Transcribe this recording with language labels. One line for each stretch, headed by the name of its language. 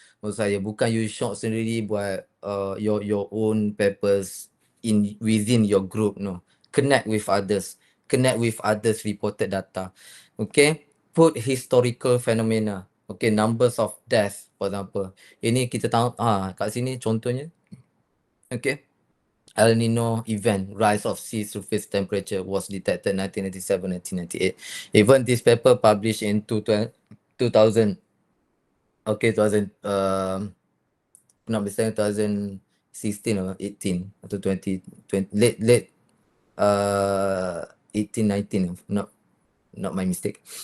Malay: Maksud saya, bukan
English: you short
Malay: sendiri buat
English: your own papers within your group, no. Connect with others reported data. Okay, put historical phenomena. Okay, numbers of death, for example.
Malay: Ini kita tahu, kat sini contohnya.
English: Okay, El Nino event, rise of sea surface temperature was detected 1997, 1998. Even this paper published in 2000, okay, 2000, not mistaken, 2016 or 18 atau 20, late 18, 19, not my mistake.